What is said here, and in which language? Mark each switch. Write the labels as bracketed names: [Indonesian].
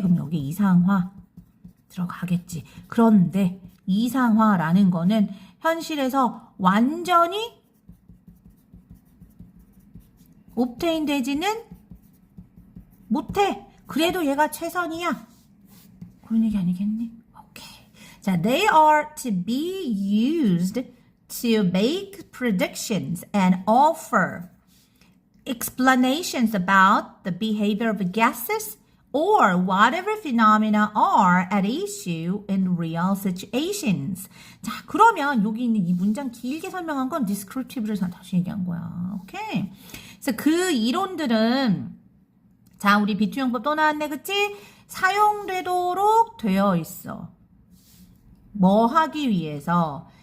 [Korean] 그럼 여기 이상화 들어가겠지. 그런데 이상화라는 거는 현실에서 완전히 obtain 되지는 못해. 그래도 얘가 최선이야. 그런 얘기 아니겠니? 오케이. [English] 자, they are to be used to make predictions and offer explanations about the behavior of gases or whatever phenomena are at issue in real situations. [Korean] 자, 그러면 여기 있는 이 문장 길게 설명한 건 descriptive를 다시 얘기한 거야. 오케이? 그래서 그 이론들은 자, 우리 비투용법 또 나왔네, 그치? 사용되도록 되어 있어. 뭐 하기 위해서?